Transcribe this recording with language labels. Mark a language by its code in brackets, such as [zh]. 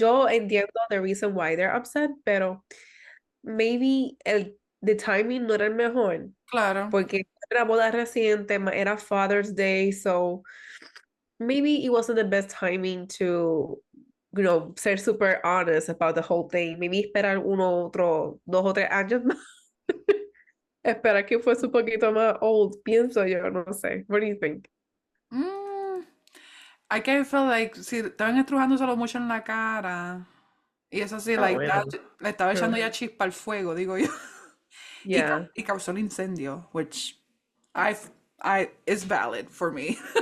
[es] yo entiendo [en] the reason why they're upset, [es] pero [en] maybe the timing [es] no era el mejor, Claro. porque era boda reciente, era [en] Father's Day, so maybe it wasn't the best timing to, [es] ser [en] super honest about the whole thing. [es] Maybe esperar uno, otro, 2 o 3 años más. Esperar que fuese un poquito más old, pienso yo, no sé. [en] What do you think? [es] Mm, [en] I can feel like [es] si estaban estrujándoselo mucho en la cara. Y eso sí, Ah, [en] like, [es] bueno. le estaba echando [en] True. [es] ya chispa al fuego, digo yo. Y, [en] Yeah, [es] y causó el incendio, [en] which I, is valid for me.